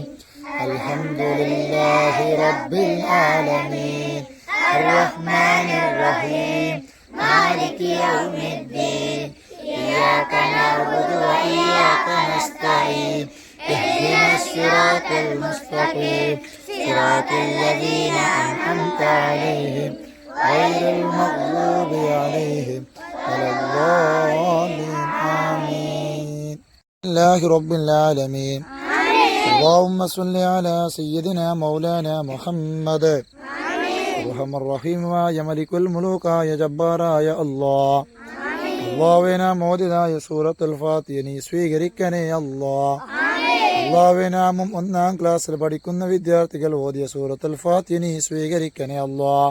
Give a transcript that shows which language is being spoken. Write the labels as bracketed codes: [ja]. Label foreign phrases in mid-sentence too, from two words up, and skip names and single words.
[ar] الحمد لله رب العالمين الرحمن الرحيم مالك يوم الدين إياك نعبد وإياك نستعين اهدنا الصراط المستقيم صراط الذين أنعمت عليهم غير المغضوب عليهم ولا الضالين آمين. الله رب العالمين. اللهم صل على سيدنا مولانا محمد. [ml] അർഹം റഹീമായ മലിക്കുൽ മുലൂക്കായ ജബ്ബാറായ അല്ലാഹ്, അല്ലാഹുവിനെ മോദിതായ സൂറത്തുൽ ഫാത്തിഹ നീ സ്വീകരിക്കണേ അല്ലാഹ്. അല്ലാഹുവിനാമം 1-ാം ക്ലാസ്സിൽ പഠിക്കുന്ന വിദ്യാർത്ഥികൾ ഓതിയ സൂറത്തുൽ ഫാത്തിഹ നീ സ്വീകരിക്കണേ അല്ലാഹ്.